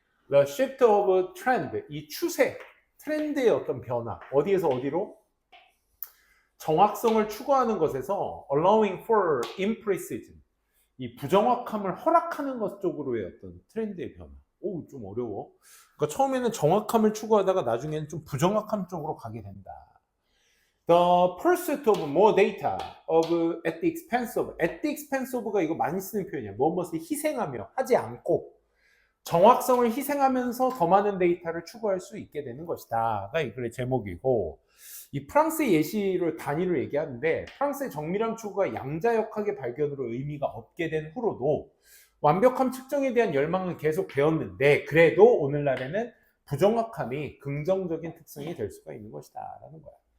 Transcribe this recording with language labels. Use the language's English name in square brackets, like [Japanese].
[Korean] The shift of trend, 이 추세, 트렌드의 어떤 변화. 어디에서 어디로? 정확성을 추구하는 것에서 allowing for imprecision, 이 부정확함을 허락하는 것 쪽으로의 어떤 트렌드의 변화. 오, 좀 어려워. 그러니까 처음에는 정확함을 추구하다가 나중에는 좀 부정확함 쪽으로 가게 된다. [English] The pursuit of more data at the expense of 가 이거 많이 쓰는 표현이야. [Korean] 무엇을 희생하며 하지 않고 정확성을 희생하면서 더 많은 데이터를 추구할 수 있게 되는 것이다가 이 글의 제목이고, 이 프랑스의 예시를 단위로 얘기하는데 프랑스의 정밀함 추구가 양자역학의 발견으로 의미가 없게 된 후로도 완벽함 측정에 대한 열망은 계속 되었는데 그래도 오늘날에는 부정확함이 긍정적인 특성이 될 수가 있는 것이다 라는 거야.